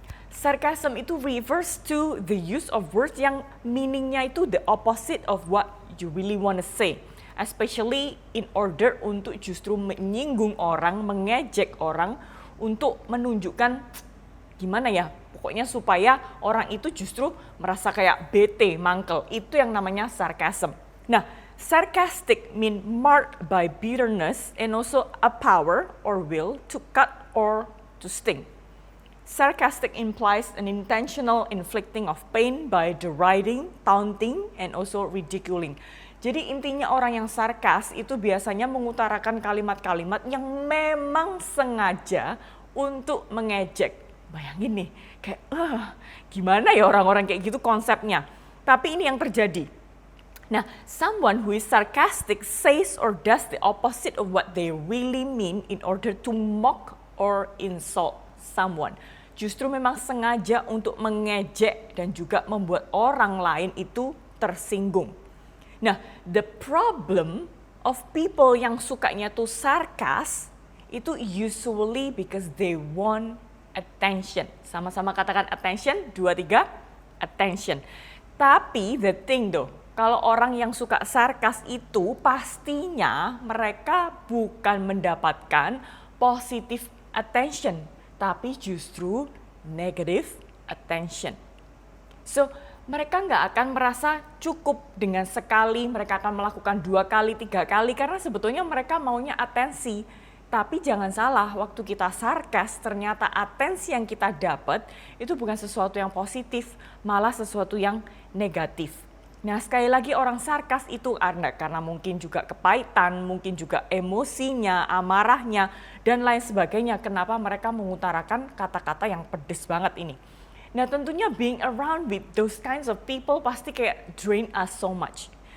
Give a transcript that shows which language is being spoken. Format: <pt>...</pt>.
<en>Sarcasm</en> <id>itu</id> <en>refers to the use of words</en> <id>yang meaningnya itu</id> <en>the opposite of what you really want to say. Especially in order</en> <id>untuk justru menyinggung orang, mengejek orang, untuk menunjukkan gimana ya, pokoknya supaya orang itu justru merasa kayak bete, mangkel. Itu yang namanya sarcasm.</id> <en>Nah, sarcastic mean marked by bitterness and also a power or will to cut or to sting. Sarcastic implies an intentional inflicting of pain by deriding, taunting, and also ridiculing.</en> <id>Jadi intinya orang yang sarkas itu biasanya mengutarakan kalimat-kalimat yang memang sengaja untuk mengejek. Bayangin nih, kayak gimana ya orang-orang kayak gitu konsepnya. Tapi ini yang terjadi.</id> <en>Nah, someone who is sarcastic says or does the opposite of what they really mean in order to mock or insult someone.</en> <id>Justru memang sengaja untuk mengejek dan juga membuat orang lain itu tersinggung.</id> <en>Nah, the problem of people</en> <id>yang sukanya tuh sarkas itu</id> <en>usually because they want attention.</en> <id>Sama-sama katakan attention, 2, 3, attention. Tapi</id> <en>the thing though,</en> <id>kalau orang yang suka sarkas itu pastinya mereka bukan mendapatkan positive attention, tapi justru negative attention. So, mereka nggak akan merasa cukup dengan sekali, mereka akan melakukan 2 kali, 3 kali, karena sebetulnya mereka maunya atensi. Tapi jangan salah, waktu kita sarkas, ternyata atensi yang kita dapat itu bukan sesuatu yang positif, malah sesuatu yang negatif. Nah, sekali lagi orang sarkas itu karena mungkin juga kepahitan, mungkin juga emosinya, amarahnya, dan lain sebagainya. Kenapa mereka mengutarakan kata-kata yang pedes banget ini. Nah, tentunya</id> <en>being around with those kinds of people</en> <id>pasti kayak</id> <en>drain us so much.</en>